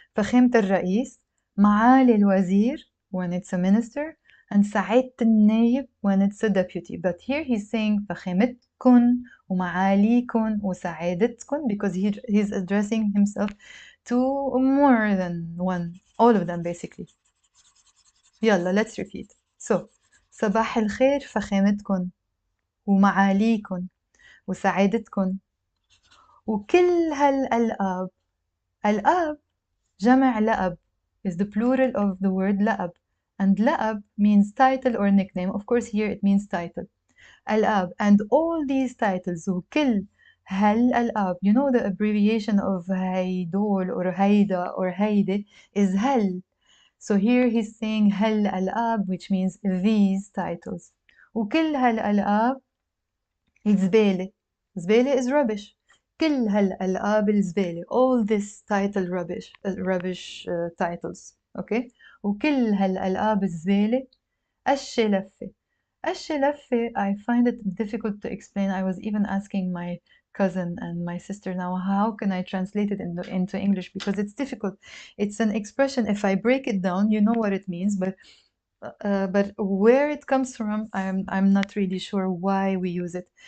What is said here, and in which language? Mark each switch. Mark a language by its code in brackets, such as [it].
[ar] فخامة الرئيس, معالي الوزير [en] when it's a minister, and [ar] سعادة النايب [en] when it's a deputy. But here he's saying [ar] فخامتكن ومعاليكن وسعادتكن, [en] because he's addressing himself to more than one, all of them basically. يلا, let's repeat. So [ar] صباح الخير فخامتكن ومعاليكن وسعادتكن وكل هالألقاب. الأب, جمع لأب, [en] is the plural of the word لأب, and لأب means title or nickname. Of course here it means title. الأب, and all these titles, [ar] وكل هالألقاب, [en] you know the abbreviation of هيدول or هيدا or هيدي is هل. So here he's saying هالألقاب, which means these titles. [ar] وكل هالألقاب الزبالة. [en] زبالة is rubbish. [ar] كل هالألقاب الزبالة, [en] all this title rubbish titles, okay. [ar] وكل هالألقاب الزبالة أشي لفة. أشي لفة, [en] I find it difficult to explain. I was even asking my cousin and my sister now, how can I translate it into English, because it's difficult. It's an expression, if I break it down, you know what it means, but where it comes from, I'm not really sure why we use it.